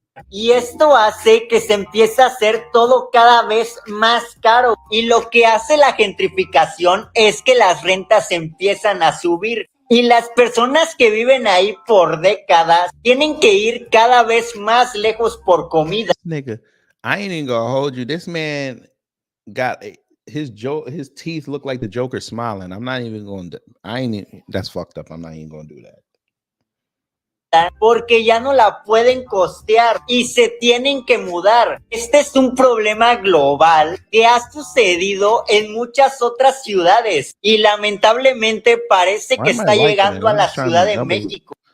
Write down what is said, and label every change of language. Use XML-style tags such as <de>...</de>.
<es>Y esto hace que se empiece a hacer todo cada vez más caro. Y lo que hace la gentrificación es que las rentas empiezan a subir. Y las personas que viven ahí por décadas tienen que ir cada vez más lejos por comida.</es> <en>Nigga, I ain't even gonna hold you. This man got his teeth look like the Joker smiling. I'm not even going to, that's fucked up. I'm not even going to do that.</en> <es>Porque ya no la pueden costear y se tienen que mudar. Este es un problema global que ha sucedido en muchas otras ciudades y lamentablemente parece que está llegando a la Ciudad de México.</es>